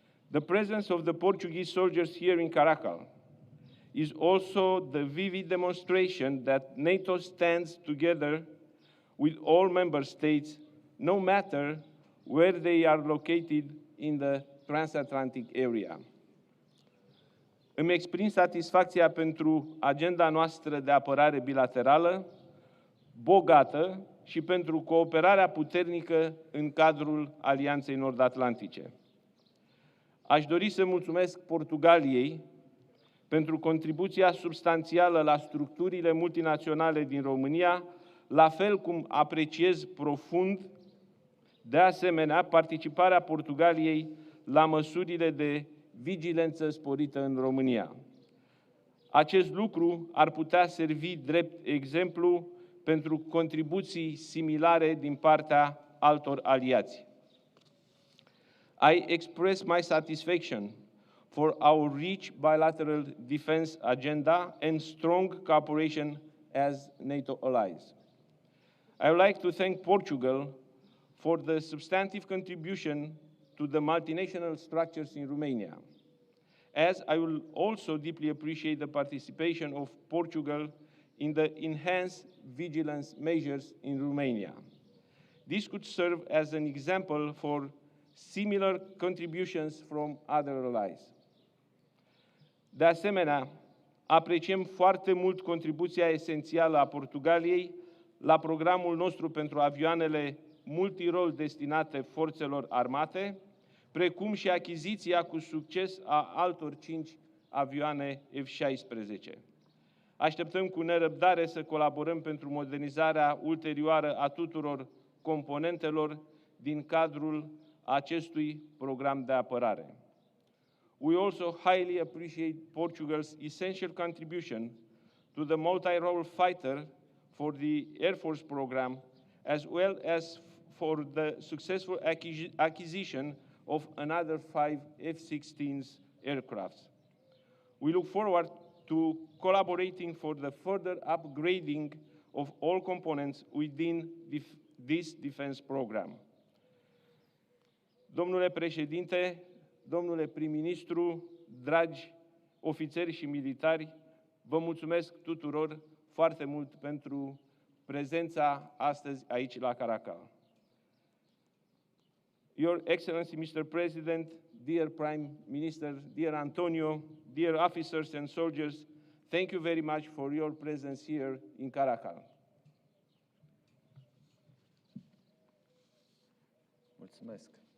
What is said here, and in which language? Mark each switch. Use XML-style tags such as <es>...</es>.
<en>The presence of the Portuguese soldiers here in Caracal is also the vivid demonstration that NATO stands together with all member states, no matter where they are located in the transatlantic area.</en> <ro>Îmi exprim satisfacția pentru agenda noastră de apărare bilaterală, bogată, și pentru cooperarea puternică în cadrul Alianței Nord-Atlantice. Aș dori să mulțumesc Portugaliei pentru contribuția substanțială la structurile multinaționale din România, la fel cum apreciez profund, de asemenea, participarea Portugaliei la măsurile de vigilență sporită în România. Acest lucru ar putea servi drept exemplu pentru contribuții similare din partea altor aliați.</ro> <en>I express my satisfaction for our rich bilateral defense agenda and strong cooperation as NATO allies. I would like to thank Portugal for the substantive contribution to the multinational structures in Romania, as I will also deeply appreciate the participation of Portugal in the enhanced vigilance measures in Romania. This could serve as an example for similar contributions from other allies.</en> <ro>De asemenea, apreciem foarte mult contribuția esențială a Portugaliei la programul nostru pentru avioanele multirol destinate forțelor armate, precum și achiziția cu succes a altor 5 avioane F-16. Așteptăm cu nerăbdare să colaborăm pentru modernizarea ulterioară a tuturor componentelor din cadrul acestui program de apărare.</ro> <en>We also highly appreciate Portugal's essential contribution to the multi-role fighter for the Air Force program, as well as for the successful acquisition of another 5 F-16 aircrafts. We look forward to collaborating for the further upgrading of all components within this defense program.</en> <ro>Domnule președinte, domnule prim-ministru, dragi ofițeri și militari, vă mulțumesc tuturor foarte mult pentru prezența astăzi aici la Caracal.</ro> <en>Your Excellency, Mr. President, dear Prime Minister, dear Antonio, dear officers and soldiers, thank you very much for your presence here in Caracal.</en> <ro>Mulțumesc.</ro>